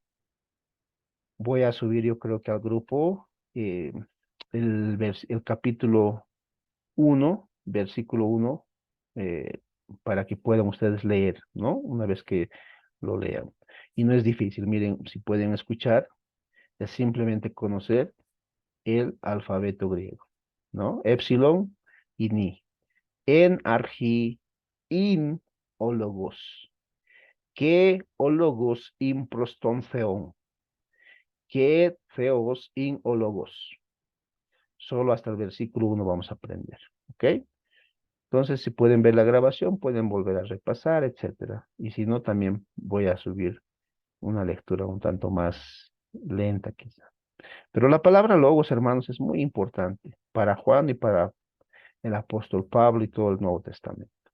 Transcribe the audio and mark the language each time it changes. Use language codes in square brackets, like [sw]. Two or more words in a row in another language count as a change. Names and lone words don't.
[es] Voy a subir, yo creo que al grupo, el capítulo 1, versículo 1, para que puedan ustedes leer, ¿no? Una vez que lo lean. Y no es difícil, miren, si pueden escuchar, es simplemente conocer el alfabeto griego, ¿no? Epsilon y ni. [el] Ἐν ἀρχῇ ἦν ὁ λόγος. καὶ ὁ λόγος ἦν πρὸς τὸν θεόν. καὶ θεὸς ἦν ὁ λόγος. [es] Solo hasta el versículo 1 vamos a aprender, ¿ok? Entonces, si pueden ver la grabación, pueden volver a repasar, etcétera. Y si no, también voy a subir una lectura un tanto más lenta, quizá. Pero la palabra logos, hermanos, es muy importante para Juan y para el apóstol Pablo y todo el Nuevo Testamento.